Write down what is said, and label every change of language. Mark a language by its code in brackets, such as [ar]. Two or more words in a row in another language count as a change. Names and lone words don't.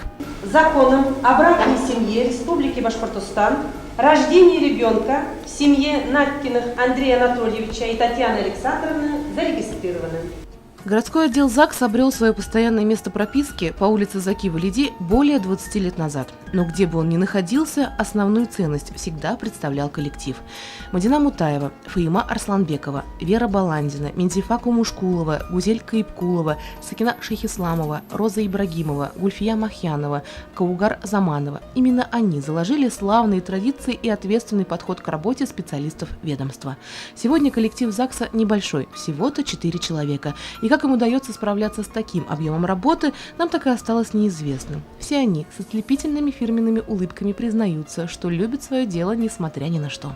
[ru] Законом о браке и семье Республики Башкортостан рождение ребенка в семье Надькиных Андрея Анатольевича и Татьяны Александровны зарегистрировано. Городской отдел ЗАГС обрел свое постоянное место прописки по улице Заки-Валиди более 20 лет назад. Но где бы он ни находился, основную ценность всегда представлял коллектив. Мадина Мутаева, Фаима Арсланбекова, Вера Баландина, Мендзифа Кумушкулова, Гузель Каипкулова, Сакина Шейхисламова, Роза Ибрагимова, Гульфия Махьянова, Каугар Заманова. Именно они заложили славные традиции и ответственный подход к работе специалистов ведомства. Сегодня коллектив ЗАГСа небольшой, всего-то 4 человека. И как им удается справляться с таким объемом работы, нам так и осталось неизвестным. Все они с ослепительными фирменными улыбками признаются, что любят свое дело, несмотря ни на что.